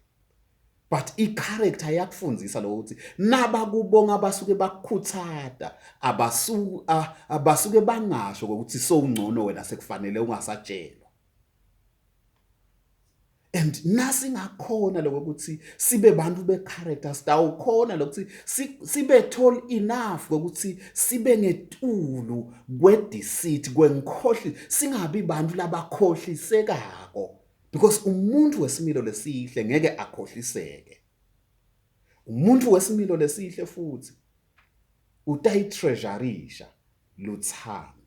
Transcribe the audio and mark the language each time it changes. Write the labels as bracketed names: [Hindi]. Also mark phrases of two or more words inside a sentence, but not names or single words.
[Swati] But i-character yakufundzisa lo ukuthi nabakubonga abasuke bakukhuthata abasuke bangasho ukuthi sowungcono wena sekufanele ungasatshelwa. And nasingakhona lokuthi sibe bantu be-character sitawukhona lokuthi sibe [English] tall enough [Swati] ukuthi sibe ngetulu kwe-deceit kwenkhohli singabi bantu labakhohlisekako because umuntu wesimilo lesihle ngeke akhohliseke. Umuntu wesimilo lesihle futhi utayitreasureisha luthando.